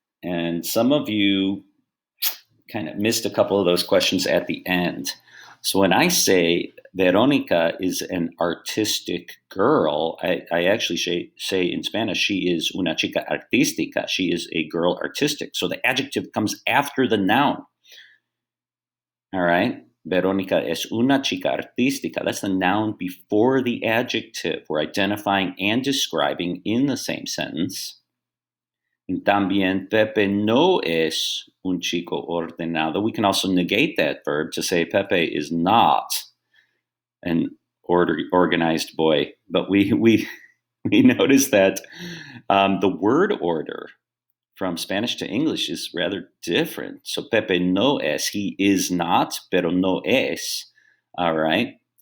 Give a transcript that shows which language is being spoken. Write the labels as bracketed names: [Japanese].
[English] And some of you kind of missed a couple of those questions at the end. So when I say Veronica is an artistic girl, I actually say in Spanish, she is [Spanish] una chica artística. [English] She is a girl artistic. So the adjective comes after the noun. All right. [Spanish] Veronica es una chica artística. [English] That's the noun before the adjective. We're identifying and describing in the same sentence. [Spanish] And también Pepe no es un chico ordenado. [English] We can also negate that verb to say Pepe is not an organized boy. But we notice that the word order from Spanish to English is rather different. So [Spanish] Pepe no es, [English] he is not, [Spanish] pero no es. [English] All right.